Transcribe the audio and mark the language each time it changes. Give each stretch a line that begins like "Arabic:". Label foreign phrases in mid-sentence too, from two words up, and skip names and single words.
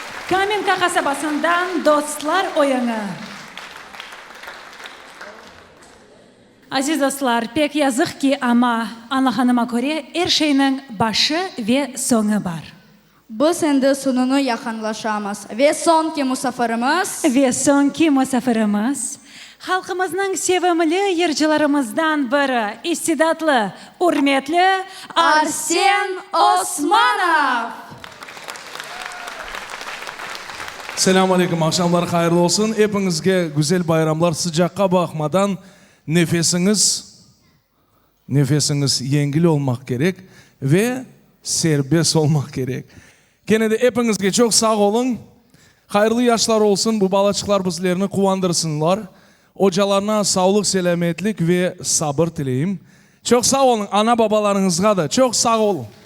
Crimean Tatar: Kamenka kasabasından dostlar oyunu. Aziz dostlar, pek yazık ki ama anlahanıma göre her şeyin başı ve sonu var. Biz endi sonunu yakınlaşamız. Ve sonki musafirimiz Ve sonki misafirimiz halkımızın sevimli yırcılarımızdan biri, istidatlı, hürmetli Arsen Osmanov. Selamun aleyküm, akşamlar hayırlı olsun. Hepinizge güzel bayramlar, sıcakka bakmadan nefesiniz yengil olmak gerek ve serbest olmak gerek. Gene de hepinizge çok sağ olun. Hayırlı yaşlar olsun, bu balaçıklar bizlerini kuvandırsınlar. Hocalarına sağlık, selametlik ve sabır dileyim. Çok sağ olun, ana babalarınızga da çok sağ olun.